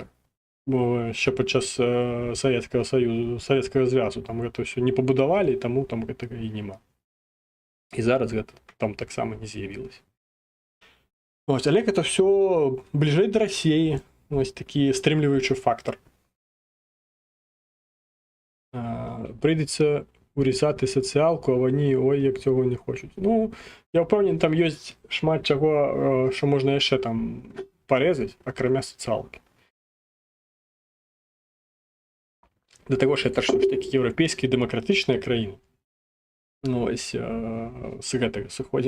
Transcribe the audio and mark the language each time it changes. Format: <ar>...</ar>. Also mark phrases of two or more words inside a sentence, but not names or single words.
<be>Бо ще падчас Савецкага Саюзу, Савецкага Звязу там гэта ўсё не пабудавалі, таму там гэтага і няма. І зараз гэта там таксама не з'явілася. Ось, але гэта ўсё бліжэй да Расіі. Ось такі стрымліваючы фактор. Прыйдзецца урізати сацыялку, а</be> <uk>вони, ой, як цього</uk> <be>не хочуць. Ну, я ўпэўнены, там ёсць шмат чаго, што можна яшчэ там парезаць, акрамя сацыялкі. Да таго ж это ж такі еўрапейскія дэмакратычныя краіны. Ну, ось, з гэтага сыходзім.</be>